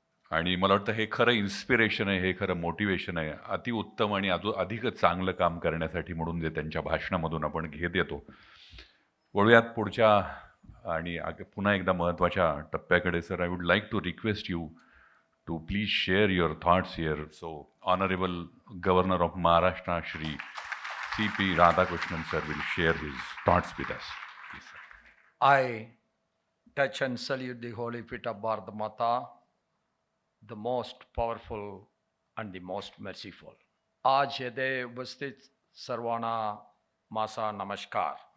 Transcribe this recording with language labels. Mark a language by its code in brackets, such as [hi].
[mr] आणि मला वाटतं हे खरं इन्स्पिरेशन आहे, हे खरं मोटिवेशन आहे. अतिउत्तम आणि अधिक चांगलं काम करण्यासाठी म्हणून जे त्यांच्या भाषणामधून आपण घेत येतो. वळूयात पुढच्या आणि पुन्हा एकदा महत्त्वाच्या टप्प्याकडे. [en] Sir, I would like to request you to please share your thoughts here. So, Honorable Governor of Maharashtra, Shri C.P. Radhakrishnan sir will share his thoughts with us. Please, sir. I touch and salute the holy feet of Bharat Mata, the most powerful and the most merciful. [mr] आज येथे उपस्थित सर्वांना माझा नमस्कार.